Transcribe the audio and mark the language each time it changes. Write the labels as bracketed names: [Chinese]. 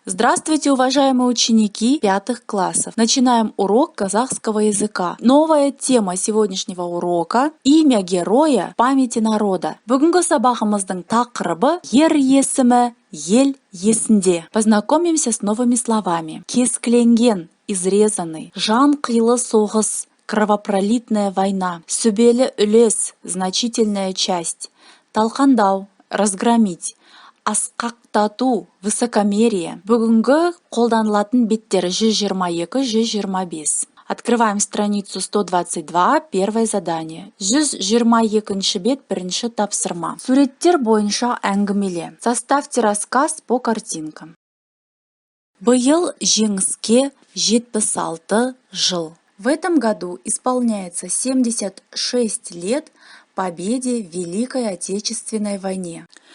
[Russian] Здравствуйте, уважаемые ученики 5 классов! Начинаем урок казахского языка. Новая тема сегодняшнего урока — имя героя в памяти народа. [Kazakh] Бүгінгі сабағымыздың тақырыбы ер есімі, ел есінде. [Russian] Познакомимся с новыми словами. [Kazakh] Кескіленген, изрезанный, жан қилы соғыс, [Russian] кровопролитная война, [Kazakh] сүбелі үлес, [Russian] значительная часть, [Kazakh] талқандау, разгромить, асқақтату, высокомерие. Бүгінгі қолданылатын беттері 122-125. [Russian] Открываем страницу 122, первое задание. [Kazakh] 122 бет, бірінші тапсырма. Суреттер бойынша әңгімеле. [Russian] Составьте рассказ по картинкам. [Kazakh] Биыл жеңіске 76 жыл. [Russian] В этом году исполняется 76 лет победе в Великой Отечественной войне.